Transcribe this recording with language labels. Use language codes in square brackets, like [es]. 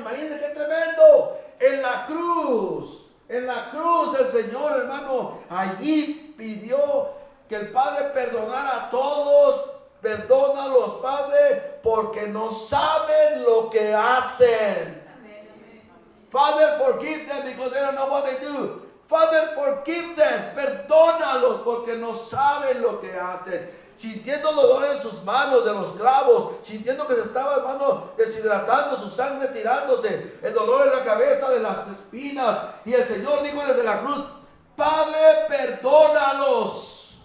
[es] Imagínense qué tremendo. En la cruz el Señor, hermano, allí pidió que el Padre perdonara a todos. Perdónalos, Padre, porque no saben lo que hacen. [en] Father, forgive them because they don't know what they do. Father, forgive them. [es] Perdónalos porque no saben lo que hacen. Sintiendo dolor en sus manos de los clavos, sintiendo que se estaba, hermano, deshidratando, su sangre tirándose, el dolor en la cabeza de las espinas. Y el Señor dijo desde la cruz: Padre, perdónalos.